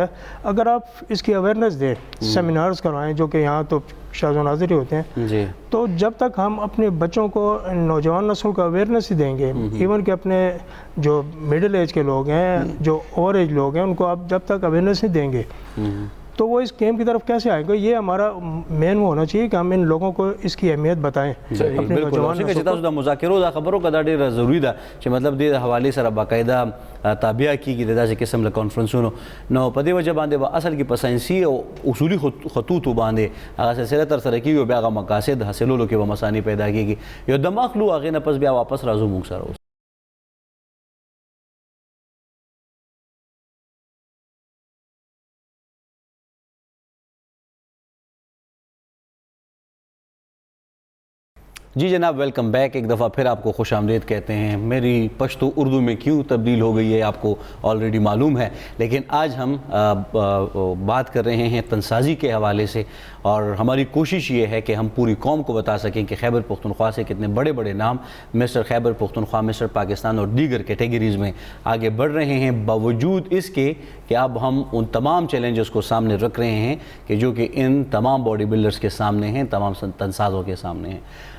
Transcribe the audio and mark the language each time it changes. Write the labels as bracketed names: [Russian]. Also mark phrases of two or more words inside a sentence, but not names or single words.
[Urdu] اگر آپ اس کی اویئرنیس دیں, سیمینارز کروائیں, جو کہ یہاں تو شاذ و نادر ہی ہوتے ہیں, تو جب تک ہم اپنے بچوں کو, نوجوان نسل کو اویئرنیس ہی دیں گے, ایون کہ اپنے جو [English] middle age [Urdu] کے لوگ ہیں, جو [English] over age [Urdu] لوگ ہیں, ان کو آپ جب تک اویئرنیس نہیں دیں گے تو وہ اس گیم کی طرف کیسے آئیں گے؟ یہ ہمارا مین وہ ہونا چاہیے کہ ہم ان لوگوں کو اس کی اہمیت بتائیں. اپنے نوجوان [Pashto] چې تاسو د مذاکرو دا خبرو کدا ډیره ضروری ده چې مطلب د حواله سره باقاعده تابع کیږي د داسې قسم له کانفرنسونو. نو په دې وجه باندې به اصل کې په ساينسي او اصولي خطوطو باندې هغه سلسله تر سره کیږي او بیا هغه مقاصد حاصلولو کې به مسانی پیدا کیږي. یو دماغ لو هغه نه پس بیا واپس راځو موږ سره. [Urdu] جی جناب, [English] welcome back. [Urdu] ایک دفعہ پھر آپ کو خوش آمدید کہتے ہیں. میری پشتو اردو میں کیوں تبدیل ہو گئی ہے آپ کو آلریڈی معلوم ہے, لیکن آج ہم بات کر رہے ہیں تنسازی کے حوالے سے, اور ہماری کوشش یہ ہے کہ ہم پوری قوم کو بتا سکیں کہ خیبر پختونخوا سے کتنے بڑے بڑے نام مسٹر خیبر پختونخوا, مسٹر پاکستان اور دیگر کیٹیگریز میں آگے بڑھ رہے ہیں, باوجود اس کے کہ اب ہم ان تمام چیلنجز کو سامنے رکھ رہے ہیں کہ جو کہ ان تمام [English] body builders [Urdu] کے سامنے ہیں, تمام تنسازوں کے سامنے ہیں.